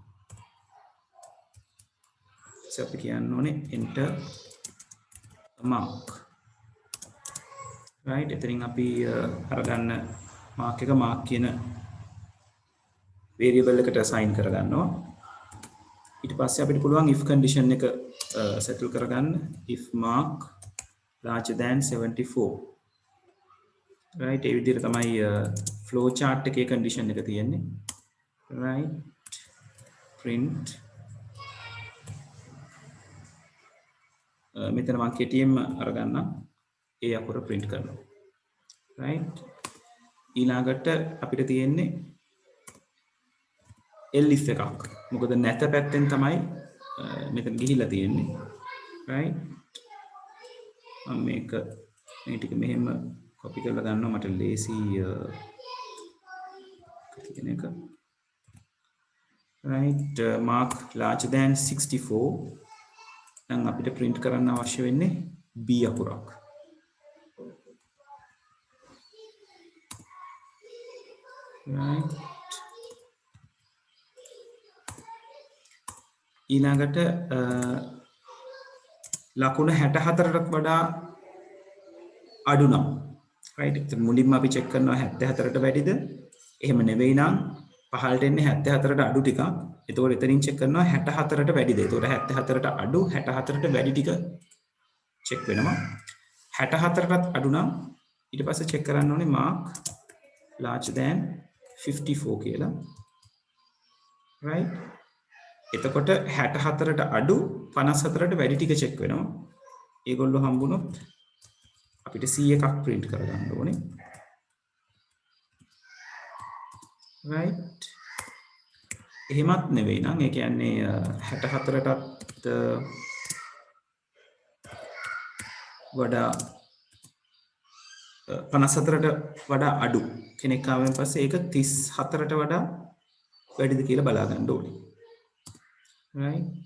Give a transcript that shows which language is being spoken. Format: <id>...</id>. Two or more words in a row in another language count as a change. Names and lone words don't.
<si>අපි කියන්න ඕනේ</si> <en>enter mark right</en> <si>එතනින් අපි අරගන්න mark එක mark කියන variable එකට assign කරගන්නවා ඊට පස්සේ අපිට පුළුවන්</si> <en>if condition</en> <si>එක settle කරගන්න</si> <en>if mark larger than</en> <si>74 right ඒ විදිහට තමයි</si> <en>flow chart</en> <si>එකේ condition එක තියෙන්නේ</si> <en>right print</en> <si>මෙතන මම කෙටියෙන්ම අරගන්නම් ඒ අකුර print කරනවා right ඊළඟට අපිට තියෙන්නේ elif එකක් මොකද නැත පැත්තෙන් තමයි මෙතන ගිහිලා තියෙන්නේ right මම මේක මේ ටික මෙහෙම copy කරලා ගන්නවා මට ලේසි කියන එක</si> <en>right mark larger than</en> <si>64 නම් අපිට print කරන්න අවශ්‍ය වෙන්නේ b අකුරක් right ඊළඟට ලකුණ 64ට වඩා අඩු නම් right එතන මුලින්ම අපි check කරනවා 74ට වැඩිද එහෙම නෙවෙයි නම් පහළට එන්නේ 74ට අඩු ටිකක් එතකොට එතනින් check කරනවා 64ට වැඩිද එතකොට 74ට අඩු 64ට වැඩි ටික check වෙනවා 64ටත් අඩු නම් ඊට පස්සේ check කරන්න ඕනේ</si> <en>mark larger than</en> <si>54 කියලා right එතකොට 64ට අඩු 54ට වැඩි ටික check වෙනවා ඒගොල්ලෝ හම්බුනොත් අපිට C එකක් print කරගන්න ඕනේ right එහෙමත් නෙවෙයි නම් ඒ කියන්නේ 64ටත් වඩා 54ට වඩා අඩු කෙනෙක් ආවෙන් පස්සේ ඒක 34ට වඩා වැඩිද කියලා බලා ගන්න ඕනේ right</si>